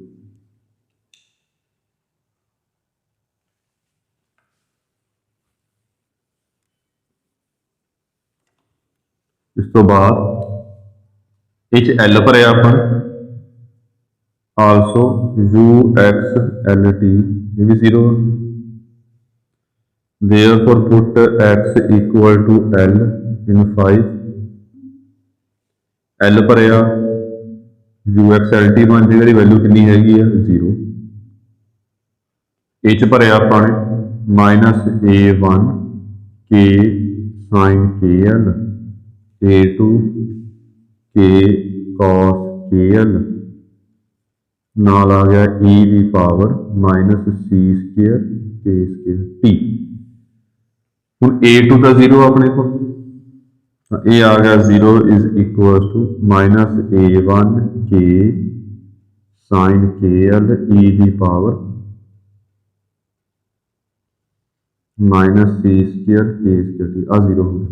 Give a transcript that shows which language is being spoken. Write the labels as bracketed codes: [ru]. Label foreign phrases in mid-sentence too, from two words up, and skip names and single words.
[pa] ਇਸ ਤੋਂ ਬਾਅਦ ਇਹ ਚ l ਭਰਿਆ ਆਪਾਂ, also uxlt ਇਹ ਵੀ 0, [en] therefore put x equal to l in 5, [pa] l ਭਰਿਆ uxlt ਬਣ ਜਾਏਗਾ, ਇਹਦੀ ਵੈਲਿਊ ਕਿੰਨੀ ਹੈਗੀ ਆ 0, ਇਹ ਚ ਭਰਿਆ ਆਪਾਂ ਨੇ -a1 k sin kl, a2 k cos kl, ਨਾਲ ਆ ਗਿਆ e ਦੀ ਪਾਵਰ -c ਸਕੁਅਰ k ਸਕੁਅਰ t। ਹੁਣ a2 ਦਾ 0 ਆਪਣੇ ਕੋਲ, ਇਹ ਆ ਗਿਆ 0 [en] is equal to [pa] -a1 k sin kl e ਦੀ ਪਾਵਰ -c ਸਕੁਅਰ k ਸਕੁਅਰ t, ਆ 0 ਹੋ ਗਿਆ।